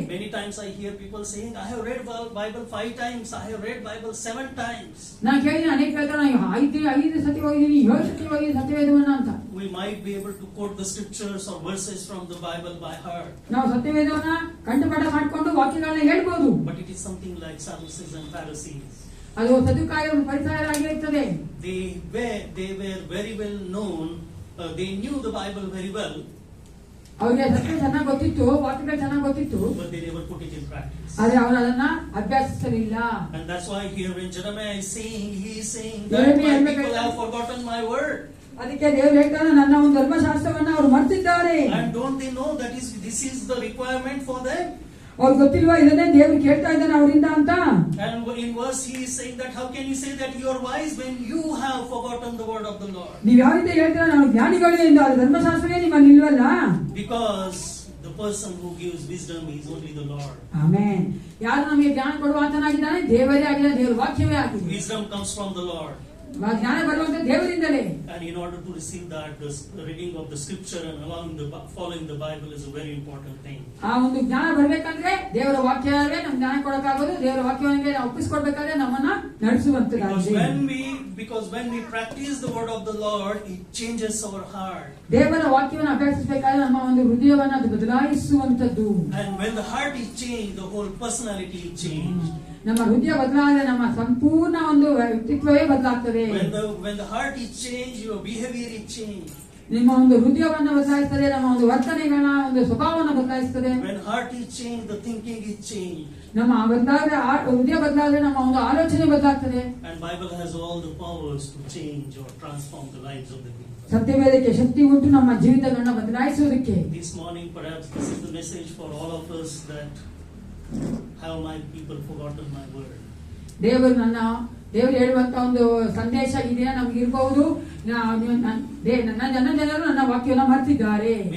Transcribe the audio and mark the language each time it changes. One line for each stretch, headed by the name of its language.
English: Many times I hear people saying, "I have read Bible 5 times, I have read Bible 7 times."
Kannada: ನಾನು ಕೇಳಿದ್ದೀನಿ ಅನೇಕ ಹೇಳ್ತಾರೆ, ನಾನು 5 ಸತಿ ಹೋಗಿದ್ದೀನಿ, 7 ಸತಿ ಹೋಗಿದ್ದೀನಿ ಸತ್ಯವೇದವನ್ನ ಅಂತ.
English: We might be able to quote the scriptures or verses from the Bible by heart.
Kannada: ನಾವು ಸತ್ಯವೇದವನ್ನ ಕಂಠಪಾಠ ಮಾಡಿಕೊಂಡು ವಾಕ್ಯಗಳನ್ನ ಹೇಳ್ಬೋದು.
English: But it is something like Sadducees and Pharisees.
Kannada: ಅದು ಸದುಕಾಯರು, ಪರಿಸಾಯರಾಗಿರುತ್ತದೆ.
English: They were very well known. They knew the Bible very well.
Kannada: ಅವರಿಗೆ ಸತ್ಯ ಚೆನ್ನಾಗಿ ಗೊತ್ತಿತ್ತು, ವಾಕ್ಯಗಳು ಚೆನ್ನಾಗಿ ಗೊತ್ತಿತ್ತು,
English: but they never put it in practice.
Kannada: ಆದರೆ ಅವರು ಅದನ್ನ ಅಭ್ಯಾಸಿಸಲಿಲ್ಲ.
English: And that's why here when Jeremiah is saying, he is saying that my people have forgotten my word.
Kannada: ಅದಕ್ಕೆ ದೇವರು ಹೇಳ್ತಾನೆ, ನನ್ನ ಒಂದು ಧರ್ಮಶಾಸ್ತ್ರವನ್ನ ಅವರು ಮರೆತಿದ್ದಾರೆ.
English: And don't they know that this is the requirement for them?
Kannada: ಅವ್ರು ಗೊತ್ತಿಲ್ವಾ ಇದನ್ನೇ ದೇವರು ಕೇಳ್ತಾ ಇದ್ದಾನೆ ಅವರಿಂದ ಅಂತ.
English: And in verse he is saying that how can you say that you are wise when you have forgotten the word of the Lord?
Kannada: ನೀವು ಯಾವ ರೀತಿ ಹೇಳ್ತೀರಾ ನಾವು ಜ್ಞಾನಿಗಳು ಎಂದು, ಅದು ಧರ್ಮಶಾಸ್ತ್ರವೇ ನಿಮ್ಮಲ್ಲಿ ಇಲ್ವಲ್ಲ?
English: Because the person who gives wisdom is only the Lord.
Kannada: Amen. ಯಾರು ನಮಗೆ ಜ್ಞಾನ ಕೊಡುವಾತನಾಗಿದ್ದಾನೆ ದೇವರೇ ಆಗಿದ್ದಾನೆ, ದೇವರ ವಾಕ್ಯವೇ ಆಗಿದೆ.
English: Wisdom comes from the Lord.
Kannada: ಜ್ಞಾನ ಬರುವಂತ ದೇವರಿಂದಲೇ.
English: And in order to receive that, the reading of the scripture and following the Bible is a very important thing.
Kannada: ಆ ಒಂದು ಜ್ಞಾನ ಬರ್ಬೇಕಂದ್ರೆ ದೇವರ ವಾಕ್ಯವೇ ನಮ್ಗೆ ಜ್ಞಾನ ಕೊಡಕ್ಕಾಗೋದು. ದೇವರ ವಾಕ್ಯವನ್ನೇ ನಾವು ಒಪ್ಪಿಸ್ಕೊಡ್ಬೇಕಾದ್ರೆ ನಮ್ಮನ್ನ ನಡೆಸುವಂತದ್ದಾಗಿದೆ.
English: Because when we practice the word of the Lord, it changes our heart.
Kannada: ದೇವರ ವಾಕ್ಯವನ್ನು ಅಭ್ಯಾಸಿಸಬೇಕಾದ್ರೆ ನಮ್ಮ ಒಂದು ಹೃದಯವನ್ನು ಅದು ಬದಲಾಯಿಸುವಂತದ್ದು.
English: And when the heart is changed, the whole personality is changed.
Kannada: ನಮ್ಮ ಹೃದಯ ಬದಲಾದರೆ ನಮ್ಮ ಸಂಪೂರ್ಣ ಒಂದು ವ್ಯಕ್ತಿತ್ವವೇ ಬದಲಾಗ್ತದೆ.
English: When the heart is changed, your behavior is changed.
Kannada: ನಿಮ್ಮ ಒಂದು ಹೃದಯವನ್ನು ಬದಲಾಯಿಸ್ತದೆ, ನಮ್ಮ ಒಂದು ವರ್ತನೆಗಳ ಒಂದು ಸ್ವಭಾವವನ್ನು ಬದಲಾಯಿಸ್ತದೆ.
English: When heart is changed, the thinking is changed.
Kannada: ನಮ್ಮ ಬದಲಾದ್ರೆ ಹೃದಯ ಬದಲಾದ್ರೆ ನಮ್ಮ ಒಂದು ಆಲೋಚನೆ ಬದಲಾಗ್ತದೆ.
English: And Bible has all the powers to change or transform the lives of the people.
Kannada: ಸತ್ಯವೇದಕ್ಕೆ ಶಕ್ತಿ ಉಂಟು ನಮ್ಮ ಜೀವಿತಗಳನ್ನ ಬದಲಾಯಿಸುವುದಕ್ಕೆ.
English: This morning, perhaps this is the message for all of us, that have my people forgotten my word.
Kannada: ದೇವರು ಹೇಳುವಂತ ಒಂದು ಸಂದೇಶ ಈ ದಿನ ನಮ್ಗೆ ಇರಬಹುದು. ನನ್ನ ಜನರು ನನ್ನ ವಾಕ್ಯವನ್ನು ಮರ್ತಿದ್ದಾರೆ.